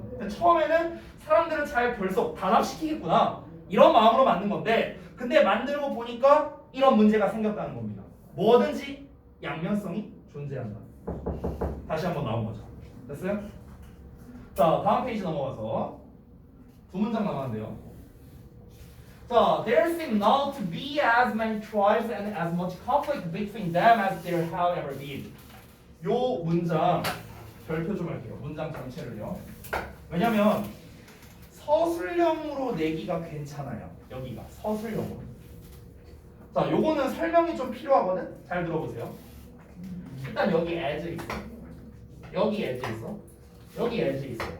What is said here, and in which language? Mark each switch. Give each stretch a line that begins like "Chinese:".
Korean: 근데 처음에는 사람들은 잘 결속 단합시키겠구나. 이런 마음으로 만든 건데 근데 만들고 보니까 이런 문제가 생겼다는 겁니다. 뭐든지 양면성이 존재한다. 다시 한번 나온 거죠. 됐어요? 자, 다음 페이지 넘어가서 두 문장 남았는데요. 자,
English: there seem now to be as many tribes and as much conflict between them as there have ever been.
Korean: 요 문장 별표 좀 할게요. 문장 전체를요. 왜냐면 서술형으로 내기가 괜찮아요. 여기가 서술형으로. 자, 요거는 설명이 좀 필요하거든. 잘 들어보세요. 일단 여기 as 있어. 여기 as 있어. 여기 as 있어.